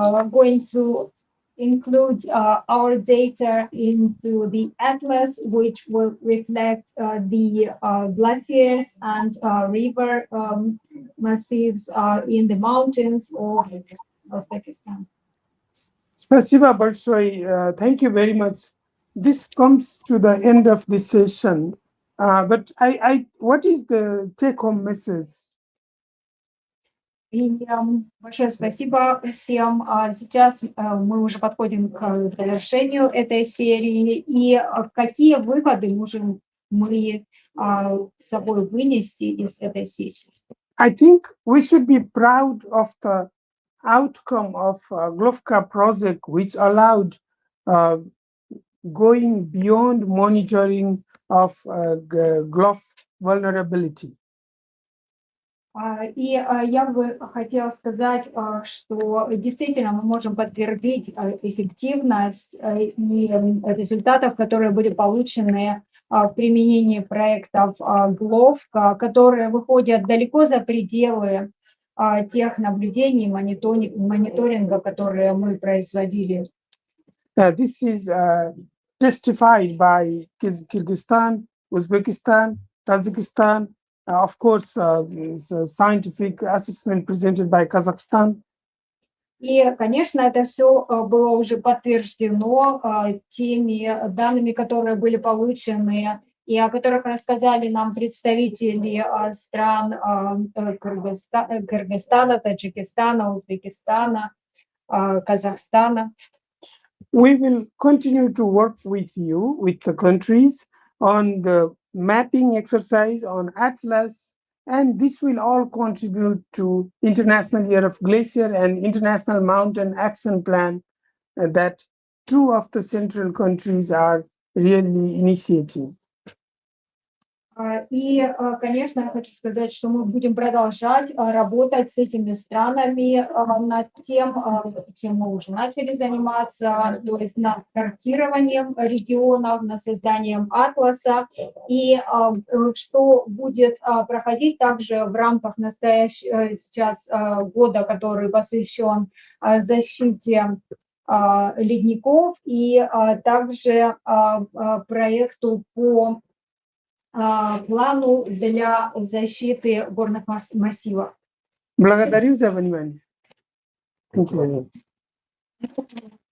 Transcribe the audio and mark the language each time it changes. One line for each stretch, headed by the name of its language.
English: going to include our data into the atlas, which will reflect the glaciers and river massives in the mountains of Uzbekistan.
Russian: Спасибо большое.
English: Thank you very much. This comes to the end of this session. But what is the take-home message?
Russian: И большое спасибо всем. Сейчас мы уже подходим к завершению этой серии. И какие выводы можем мы с собой вынести из этой сессии?
English: I think we should be proud of the outcome of GLOFCA project, which allowed going beyond monitoring of GLOF vulnerability.
Russian: И я бы хотела сказать, что действительно мы можем подтвердить эффективность и результатов, которые были получены в применении проектов GLOF, которые выходят далеко за пределы тех наблюдений и мониторинга, которые мы производили.
English: This is testified by Kyrgyzstan, Uzbekistan, Tajikistan, of course, the scientific assessment presented by Kazakhstan.
Russian: И, конечно, это все было уже подтверждено теми данными, которые были получены и о которых рассказали нам представители стран Кыргызстана, Таджикистана, Узбекистана, Казахстана.
English: We will continue to work with you, with the countries, on the mapping exercise, on Atlas, and this will all contribute to International Year of Glacier and International Mountain Action Plan that two of the central countries are really initiating.
Russian: И, конечно, я хочу сказать, что мы будем продолжать работать с этими странами над тем, чем мы уже начали заниматься, то есть над картированием регионов, над созданием атласа, и что будет проходить также в рамках настоящего сейчас года, который посвящен защите ледников, и также проекту по плану для защиты горных массивов. Благодарю за внимание.
English: Thank you very much.